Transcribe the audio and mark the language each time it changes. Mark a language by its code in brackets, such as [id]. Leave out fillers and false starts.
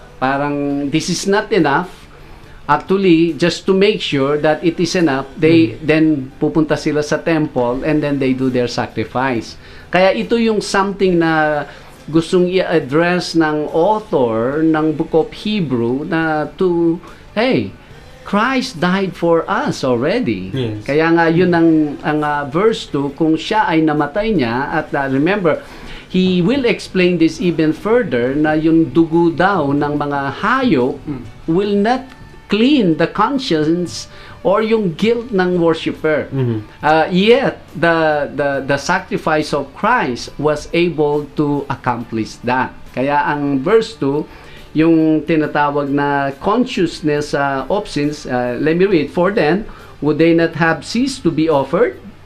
[en] Parang this is not enough. Actually, just to make sure that it is enough, they then [tl] pupunta sila sa [en] temple and then they do their sacrifice. [tl] Kaya ito yung something na gustong i-address ng author ng Book of Hebrew na [en] hey, Christ died for us already. Yes. [tl] Kaya nga yun ang verse 2, kung siya ay namatay niya, [en] at remember, he will explain this even further, [tl] na yung dugo daw ng mga hayop [en] will not clean the conscience or yung guilt ng worshiper. Yet the sacrifice of Christ was able to accomplish that. [tl] Kaya ang verse 2, yung tinatawag na [en] consciousness of sins, let me read, for then would they not have ceased to be offered?